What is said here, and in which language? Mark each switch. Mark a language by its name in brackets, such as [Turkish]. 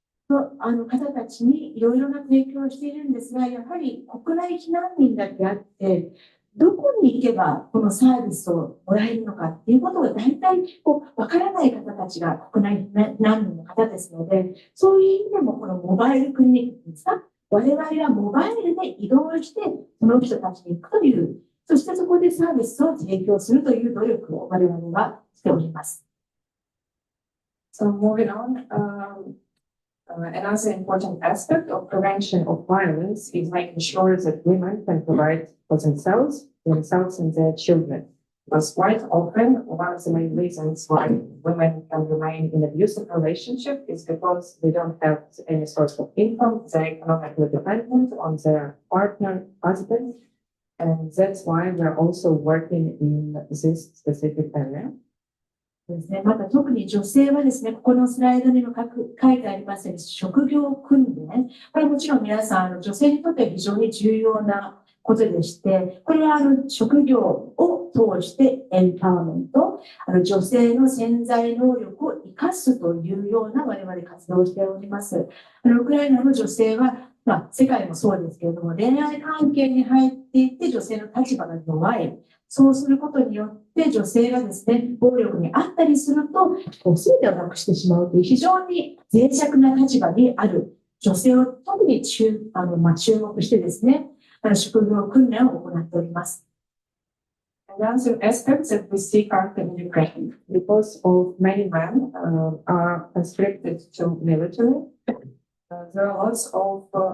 [Japanese] の方たちにいろいろな提供をしているんですが、やはり国内避難民だけあって、どこに行けばこのサービスをもらえるのかっていうことが大体わからない方たちが国内避難民の方ですので、そういう意味でもこのモバイルクリニックですか、我々はモバイルで移動してその人たちに行くという、そしてそこでサービスを提供するという努力を我々はしております。 [English] So moving on, another important aspect of prevention of violence is making sure that women can provide for themselves and their children. Because quite often, one of the main reasons why women can remain in abusive relationship is because they don't have any source of income, they're economically dependent on their partner, husband, and that's why we're also working in this specific area. [Japanese] ですね、また特に女性はですね、ここのスライドにも書いてありますように、職業訓練。これはもちろん皆さん、女性にとっては非常に重要なことでして、これは職業を通してエンパワーメント、女性の潜在能力を生かすというような我々活動をしております。ウクライナの女性は、世界もそうですけれども、恋愛関係に入っていって女性の立場が弱い。そうすることによって女性がですね、暴力にあったりすると、全てをなくしてしまうという非常に脆弱な立場にある女性を特に注目してですね、職業訓練を行っております。 [English] Another aspect that we see currently in Ukraine, because of many men are conscripted to military, there are lots of